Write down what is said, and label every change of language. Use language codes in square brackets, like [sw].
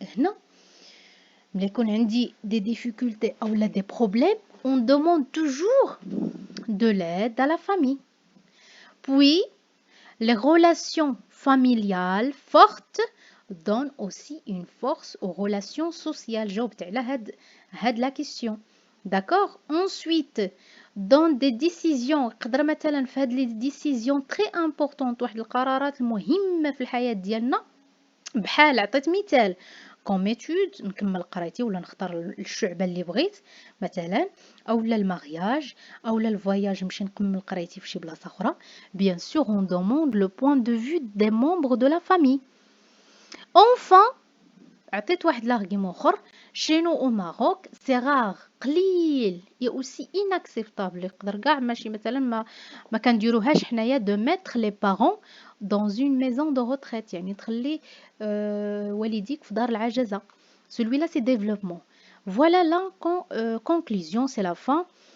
[fr] Non, mais quand on dit des difficultés ou des problèmes, on demande toujours de l'aide à la famille. Puis, les relations familiales fortes donnent aussi une force aux relations sociales. [ar] جاوبت على هاد [fr] la question. D'accord? Ensuite, dans des décisions [ar] قدر مثلا في هاد [fr] les décisions très importantes [ar] واحد القرارات المهمة في الحياة ديالنا، بحال عطيت مثال كوم ايتود نكمل قرايتي ولا نختار الشعبة اللي بغيت مثلا، اولا المارياج اولا الفواياج نمشي نكمل قرايتي في شي بلاصة اخرى. [fr] Bien sûr on demande le point de vue des membres de la famille. [ar] Enfin عطيت واحد l'argument اخر. [fr] Chez nous au Maroc c'est rare قليل et aussi inacceptable، [ar] يقدر كاع ماشي مثلا ما كنديروهاش حنايا [fr] de mettre les parents dans une maison de retraite، [ar] يعني تخلي والديك في دار العجزة. [fr] Celui-là c'est développement. Voilà la conclusion, c'est la fin.